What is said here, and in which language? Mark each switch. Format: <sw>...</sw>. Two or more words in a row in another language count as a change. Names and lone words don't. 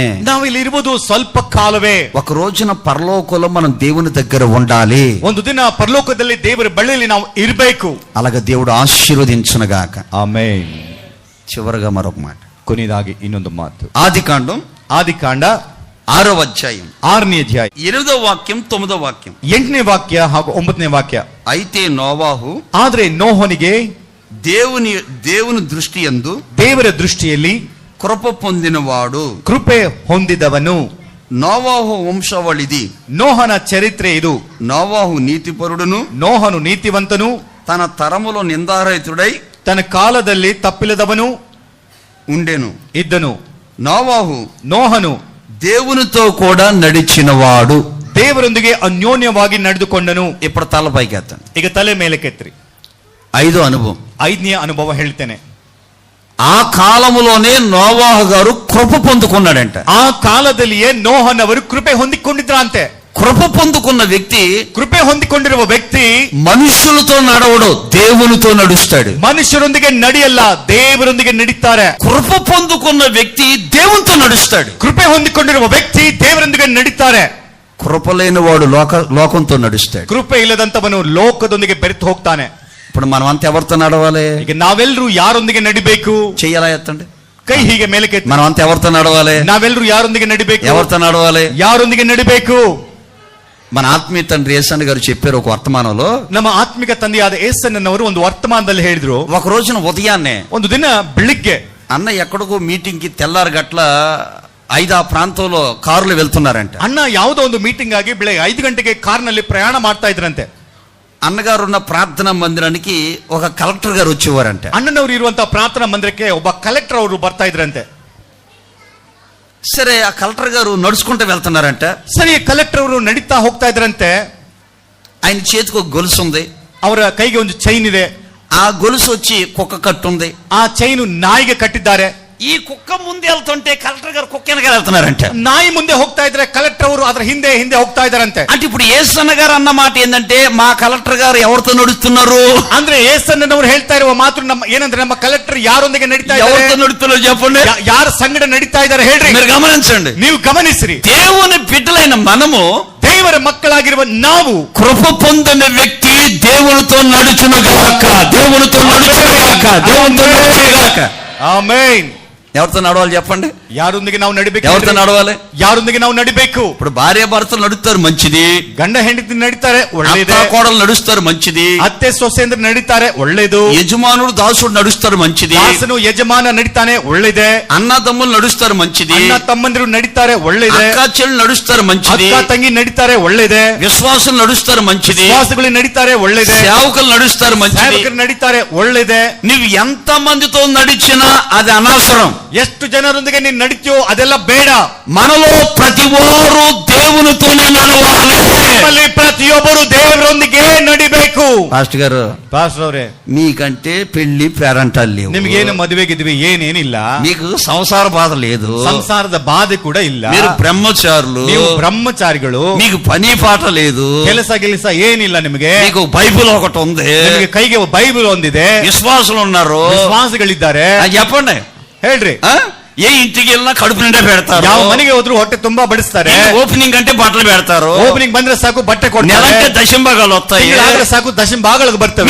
<kn>ನಾವಿಲ್ಲಿ ಇರುವುದು ಸ್ವಲ್ಪ ಕಾಲವೇ.</kn> <te>ఒక రోజున పరలోకంలో మనం దేవుని దగ్గర ఉండాలి.</te> <kn>ಒಂದು ದಿನ ಪರಲೋಕದಲ್ಲಿ ದೇವರ ಬಳಿಯಲ್ಲಿ ನಾವು ಇರಬೇಕು.</kn> <te>అలాగే దేవుడు ఆశీర్వదించునుగాక.</te> <kn>ಆಮೆನ್.</kn> <te>చివరగా మరొక మాట,</te> <kn>ಕೊನೆಯದಾಗಿ ಇನ್ನೊಂದು ಮಾತು.</kn> <te>ఆదికాండం</te> <kn>ಆದಿಕಾಂಡ</kn> <te>6వ అధ్యాయం</te> <kn>6ನೇ ಅಧ್ಯಾಯ</kn> <te>8వ వాక్యం 9వ వాక్యం.</te> <kn>8ನೇ ವಾಕ್ಯ ಹಾಗೂ 9ನೇ ವಾಕ್ಯ.</kn> <te>అయితే నోవాహు</te> <kn>ಆದ್ರೆ ನೋಹನಿಗೆ</kn> <te>దేవుని దృష్టి యందు,</te> <kn>ದೇವರ ದೃಷ್ಟಿಯಲ್ಲಿ</kn> <te>కృప పొందినవాడు,</te> <kn>ಕೃಪೆ ಹೊಂದಿದವನು.</kn> <te>నోవాహు వంశవళిది.</te> <kn>ನೋಹನ ಚರಿತ್ರೆ ಇದು.</kn> <te>నోవాహు నీతిపరుడును,</te> <kn>ನೋಹನು ನೀತಿವಂತನು,</kn> <te>తన తరములో నిందారహితుడై</te> <kn>ತನ್ನ ಕಾಲದಲ್ಲಿ ತಪ್ಪಿಲ್ಲದವನು</kn> <te>ఉండెను.</te> <kn>ಇದ್ದನು.</kn> <te>ನೋಹನು దేవునితో కూడా నడిచినవాడు,</te> <kn>ದೇವರೊಂದಿಗೆ ಅನ್ಯೋನ್ಯವಾಗಿ ನಡೆದುಕೊಂಡನು.</kn> <te>ఇప్పుడు తల పైకెత్తండి.</te> <kn>ಈಗ ತಲೆ ಮೇಲೆ ಕೆತ್ರಿ.</kn> <te>5వ అనుభవం.</te> <kn>5ನೇ ಅನುಭವ ಹೇಳ್ತೇನೆ.</kn> <te>ఆ కాలములోనే నోవాహు గారు కృప పొందుకున్నాడంట.</te> <kn>ಆ ಕಾಲದಲ್ಲಿಯೇ ನೋಹನವರು ಕೃಪೆ ಹೊಂದಿಕೊಂಡಿದ್ರಂತೆ.</kn> <te>కృప పొందుకున్న వ్యక్తి,</te> <kn>ಕೃಪೆ ಹೊಂದಿಕೊಂಡಿರುವ ವ್ಯಕ್ತಿ</kn> <te>మనుషులతో నడవడు, దేవునితో నడుస్తాడు.</te> <kn>ಮನುಷ್ಯರೊಂದಿಗೆ ನಡೆಯಲ್ಲ, ದೇವರೊಂದಿಗೆ ನಡೀತಾರೆ.</kn> <te>కృప పొందుకున్న వ్యక్తి దేవునితో నడుస్తాడు.</te> <kn>ಕೃಪೆ ಹೊಂದಿಕೊಂಡಿರುವ ವ್ಯಕ್ತಿ ದೇವರೊಂದಿಗೆ ನಡೀತಾರೆ.</kn> <te>కృప లేని వాడు లోకంతో నడుస్తాడు.</te> <kn>ಕೃಪೆ ಇಲ್ಲದಂತವನು ಲೋಕದೊಂದಿಗೆ ಬೆರೆತು ಹೋಗ್ತಾನೆ.</kn> <te>ఇప్పుడు మనం అంతా ఎవరితో నడవాలి?</te> <kn>ಈಗ ನಾವೆಲ್ಲರೂ ಯಾರೊಂದಿಗೆ ನಡಿಬೇಕು?</kn> <te>చెయ్యాలా ఎత్తండి,</te> <kn>ಕೈ ಹೀಗೆ ಮೇಲೆ ಕೆತ್ತಿ.</kn> <te>మనం అంతా ఎవరితో నడవాలి?</te> <kn>ನಾವೆಲ್ಲರೂ ಯಾರೊಂದಿಗೆ ನಡಿಬೇಕು?</kn> <te>ఎవరితో నడవాలి?</te> <kn>ಯಾರೊಂದಿಗೆ ನಡಿಬೇಕು?</kn> <te>మన ఆత్మీయ తండ్రి యేసన్న గారు చెప్పారు ఒక వర్తమానంలో.</te> <kn>ನಮ್ಮ ಆತ್ಮಿಕ ತಂದೆಯಾದ యేసన్నನವರು ಒಂದು ವರ್ತಮಾನದಲ್ಲಿ ಹೇಳಿದ್ರು,</kn> <te>ఒక రోజున ఉదయాన్నే,</te> <kn>ಒಂದು ದಿನ ಬೆಳಿಗ್ಗೆ</kn> <te>అన్న ఎక్కడికో మీటింగ్ కి తెల్లారి గట్ల 5 ఆ ప్రాంతంలో కారులో వెళ్తున్నారంట.</te> <kn>ಅಣ್ಣ ಯಾವುದೋ ಒಂದು ಮೀಟಿಂಗ್ ಆಗಿ ಬೆಳಗ್ಗೆ 5 ಗಂಟೆಗೆ ಕಾರ್ನಲ್ಲಿ ಪ್ರಯಾಣ ಮಾಡ್ತಾ ಇದ್ರಂತೆ.</kn> <te>అన్నగారు ఉన్న ప్రార్థనా మందిరానికి ఒక కలెక్టర్ గారు వచ్చేవారంట.</te> <kn>ಅಣ್ಣನವರು ಇರುವಂತಹ ಪ್ರಾರ್ಥನಾ ಮಂದಿರಕ್ಕೆ ಒಬ್ಬ ಕಲೆಕ್ಟರ್ ಅವರು ಬರ್ತಾ ಇದ್ರಂತೆ.</kn> <te>సరే, ఆ కలెక్టర్ గారు నడుచుకుంటూ వెళ్తున్నారంట.</te> <kn>ಸರಿ, ಕಲೆಕ್ಟರ್ ಅವರು ನಡೀತಾ ಹೋಗ್ತಾ ಇದ್ರಂತೆ.</kn> <te>ఆయన చేతికి ఒక గొలుసు ఉంది,</te> <kn>ಅವರ ಕೈಗೆ ಒಂದು ಚೈನ್ ಇದೆ.</kn> <te>ఆ గొలుసు వచ్చి కుక్క కట్టుంది.</te> <kn>ಆ ಚೈನು ನಾಯಿಗೆ ಕಟ್ಟಿದ್ದಾರೆ.</kn> <te>ఈ కుక్క ముందే వెళ్తుంటే కలెక్టర్ గారు కుక్క వెనకాల వెళ్తున్నారంట.</te> <kn>ನಾಯಿ ಮುಂದೆ ಹೋಗ್ತಾ ಇದ್ರೆ ಕಲೆಕ್ಟರ್ ಅವರು ಅದರ ಹಿಂದೆ ಹಿಂದೆ ಹೋಗ್ತಾ ಇದ್ದಾರಂತೆ.</kn> <te>అంటే ఇప్పుడు యేసన్న గారు అన్న మాట ఏంటంటే, మా కలెక్టర్ గారు ఎవరితో నడుస్తున్నారు</te> <kn>ಅಂದ್ರೆ యేసన్నನವರು ಹೇಳ್ತಾ ಇರುವ ಮಾತು ಏನಂದ್ರೆ, ನಮ್ಮ ಕಲೆಕ್ಟರ್ ಯಾರೊಂದಿಗೆ ನಡೀತಾ ಇದ್ದಾರೆ?</kn> <te>ఎవరితో నడుస్తున్నారు చెప్పండి,</te> <kn>ಯಾರ ಸಂಗಡ ನಡೀತಾ ಇದ್ದಾರೆ ಹೇಳ್ರಿ.</kn> <te>మీరు గమనించండి.</te> <kn>ನೀವು ಗಮನಿಸ್ರಿ.</kn> <te>దేవుని బిడ్డలైన మనము</te> <kn>ದೇವರ ಮಕ್ಕಳಾಗಿರುವ ನಾವು</kn> <te>కృప పొందిన వ్యక్తి దేవునితో నడుచునుగాక, దేవునితో నడుచునుగాక, దేవునితో నడుచునుగాక. ఆమేన్. ఎవరితో నడవాలి చెప్పండి?</te> <kn>ಯಾರೊಂದಿಗೆ ನಾವು ನಡಿಬೇಕು?</kn> <te>ఎవరితో నడవాలి?</te> <kn>ಯಾರೊಂದಿಗೆ ನಾವು ನಡಿಬೇಕು?</kn> <te>ఇప్పుడు భార్య భర్తలు నడుస్తారు మంచిది,</te> <kn>ಗಂಡ ಹೆಂಡತಿ ನಡೀತಾರೆ ಒಳ್ಳೇದೇ,</kn> <te>అత్త కోడలు నడుస్తారు మంచిది,</te> <kn>ಅತ್ತೆ ಸೊಸೆಂದ್ರೆ ನಡೀತಾರೆ ಒಳ್ಳೇದು,</kn> <te>యజమానుడు దాసుడు నడుస్తారు మంచిది,</te> <kn>ದಾಸನು ಯಜಮಾನ ನಡೀತಾನೆ ಒಳ್ಳೇದೇ,</kn> <te>అన్నదమ్ములు నడుస్తారు మంచిది,</te> <kn>ಅಣ್ಣ ತಮ್ಮಂದಿರು ನಡೀತಾರೆ ಒಳ್ಳೇದೇ,</kn> <te>అక్క చెల్లు నడుస్తారు మంచిది,</te> <kn>ಅಕ್ಕ ತಂಗಿ ನಡೀತಾರೆ ಒಳ್ಳೇದೇ,</kn> <te>విశ్వాసులు నడుస్తారు మంచిది,</te> <kn>ವಿಶ್ವಾಸಗಳು ನಡೀತಾರೆ ಒಳ್ಳೇದೇ,</kn> <te>సేవకులు నడుస్తారు మంచిది.</te> <kn>ಸೇವಕರು ನಡೀತಾರೆ ಒಳ್ಳೇದೇ.</kn> <te>నువ్వు ఎంత మందితో నడిచినా అది అనవసరం.</te> <kn>ಎಷ್ಟು ಜನರೊಂದಿಗೆ ನೀನು ನಡೀತೀಯೋ ಅದೆಲ್ಲ ಬೇಡ.</kn> <te>మనలో ప్రతి వారు దేవునితోనే నడవాలి.</te> <kn>ನಮ್ಮಲ್ಲಿ ಪ್ರತಿಯೊಬ್ಬರು ದೇವರೊಂದಿಗೆ ನಡಿಬೇಕು.</kn> <te>పాస్టర్ గారు,</te> <kn>ಪಾಸ್ಟರ್ ಅವರೇ,</kn> <te>మీకంటే పెళ్లి పేరంటాలు లేవు,</te> <kn>ನಿಮ್ಗೇನು ಮದುವೆ ಗಿದ್ವಿ ಏನೇನಿಲ್ಲ,</kn> <te>మీకు సంసార బాధ లేదు,</te> <kn>ಸಂಸಾರದ ಬಾಧೆ ಕೂಡ ಇಲ್ಲ,</kn> <te>మీరు బ్రహ్మచారులు,</te> <kn>ನೀವು ಬ್ರಹ್ಮಚಾರಿಗಳು,</kn> <te>మీకు పని పాట లేదు,</te> <kn>ಕೆಲಸ ಏನಿಲ್ಲ, ನಿಮಗೆ</kn> <te>మీకు బైబిల్ ఒకటి ఉంది,</te> <kn>ನಿಮಗೆ ಕೈಗೆ ಬೈಬಲ್ ಒಂದಿದೆ,</kn> <te>విశ్వాసులు ఉన్నారు,</te> <kn>ವಿಶ್ವಾಸಗಳಿದ್ದಾರೆ.</kn> <te>అది చెప్పండి.</te> <kn>ಹೇಳ್ರಿ,</kn> <te>ఏ ఇంటికి వెళ్ళినా కడుపు నిండా పెడతారు,</te> <kn>ಯಾವ ಮನೆಗೆ ಹೋದ್ರು ಹೊಟ್ಟೆ ತುಂಬಾ ಬಡಿಸ್ತಾರೆ,</kn> <te>ఓపెనింగ్ అంటే బట్టలు పెడతారు,</te> <kn>ಓಪನಿಂಗ್ ಬಂದ್ರೆ ಸಾಕು ಬಟ್ಟೆ ಕೊಡ್ತಾರೆ,</kn> <te>నెలంటే దశంభాగాలు వస్తాయి,</te> <kn>ತಿಂಗಳಾದ್ರೆ ಸಾಕು ದಶಮ ಭಾಗಗಳಿಗೆ ಬರ್ತವೆ.</kn>